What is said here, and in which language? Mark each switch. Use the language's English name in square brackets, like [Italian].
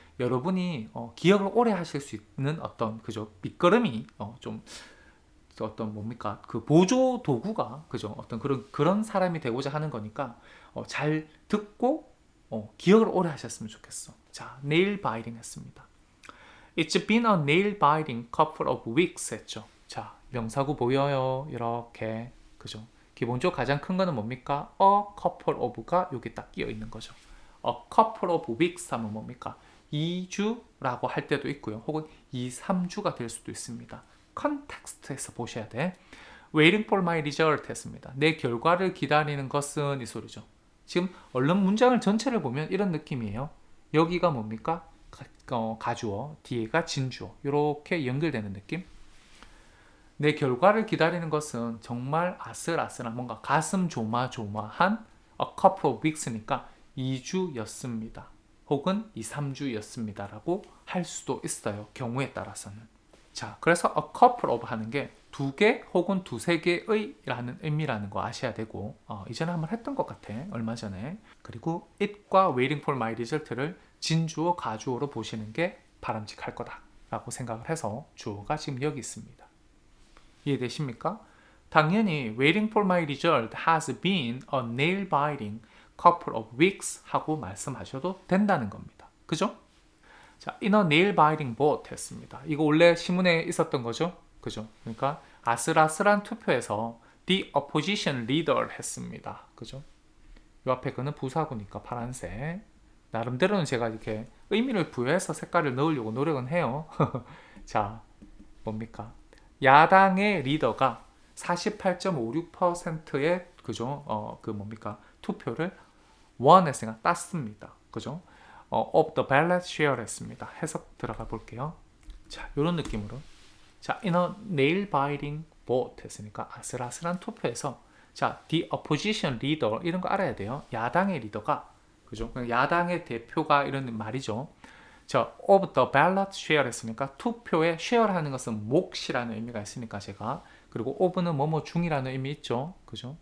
[Korean] 여러분이 기억을 오래 하실 수 있는 어떤 그죠 밑거름이 좀 어떤 뭡니까 그 보조 도구가 그죠 어떤 그런 사람이 되고자 하는 거니까 잘 듣고 기억을 오래 하셨으면 좋겠어. 자, nail biting 했습니다. [English] It's been a nail biting couple of weeks 했죠. [Korean] 자, 명사구 보여요. 이렇게. 그죠? 기본적으로 가장 큰 거는 뭡니까? A couple of 가 여기 딱 끼어 있는 거죠. A couple of weeks 하면 뭡니까? 2주라고 할 때도 있고요. 혹은 2, 3주가 될 수도 있습니다. 컨텍스트에서 보셔야 돼. [English] Waiting for my result 했습니다. [Korean] 내 결과를 기다리는 것은 이 소리죠. 지금 얼른 문장을 전체를 보면 이런 느낌이에요. 여기가 뭡니까? 가주어, 뒤에가 진주어. 이렇게 연결되는 느낌. 내 결과를 기다리는 것은 정말 아슬아슬한 뭔가 가슴 조마조마한 a couple of weeks 니까 2주였습니다. 혹은 2, 3주였습니다. 라고 할 수도 있어요. 경우에 따라서는. 자, 그래서 a couple of 하는 게 두 개 혹은 두세 개의 라는 의미라는 거 아셔야 되고 이전에 한번 했던 것 같아. 얼마 전에. 그리고 it과 waiting for my result 를 진주어, 가주어로 보시는 게 바람직할 거다 라고 생각을 해서 주어가 지금 여기 있습니다. 이해되십니까? [English] 당연히 waiting for my result has been a nail-biting couple of weeks 하고 말씀하셔도 된다는 겁니다. [Korean] 그죠? [English] 자, in a nail-biting vote 했습니다. [Korean] 이거 원래 신문에 있었던 거죠? 그죠? 그러니까 아슬아슬한 투표에서 the opposition leader 했습니다. 그죠? 이 앞에 거는 부사구니까 파란색. 나름대로는 제가 이렇게 의미를 부여해서 색깔을 넣으려고 노력은 해요. 자, 뭡니까? 야당의 리더가 48.56%의 그죠? 뭡니까? 투표를 원했으니까 땄습니다. 그죠? [English] of the ballot share 했습니다. [Korean] 해석 들어가 볼게요. 자, 이런 느낌으로. 자, in a nail-biting vote 했으니까 아슬아슬한 투표에서 자, the opposition leader 이런 거 알아야 돼요. 야당의 리더가 그죠? 야당의 대표가 이런 말이죠. 자, of the ballot share 했으니까 투표에 share 하는 것은 몫이라는 의미가 있으니까 제가 그리고 of는 뭐뭐 중이라는 의미 있죠. 그죠?